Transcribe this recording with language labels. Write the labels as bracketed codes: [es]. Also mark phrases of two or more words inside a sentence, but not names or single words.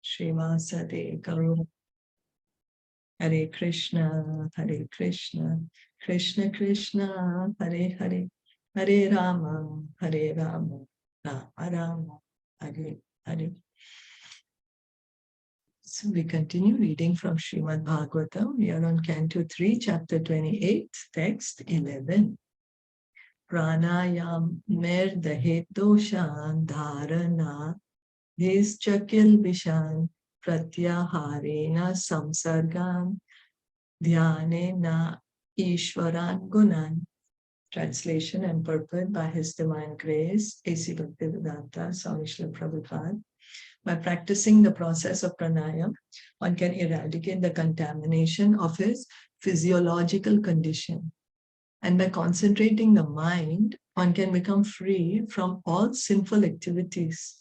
[sa] Srivasade Gaur. Hare Krishna, Krishna Krishna, Hare Hare, Hare Rama, Rama Rama, Hare Hare. [en] So we continue reading from Srimad Bhagavatam. We are on Canto 3, Chapter 28, Text 11. [sa] Pranayam merdahet doshan dharana his chakil vishan pratyaharena samsargan dhyanena ishwaran gunan. [en] Translation and purport by His Divine Grace, A.C. Bhaktivedanta Swami Srila Prabhupada. By practicing the process of pranayam, one can eradicate the contamination of his physiological condition. And by concentrating the mind, one can become free from all sinful activities.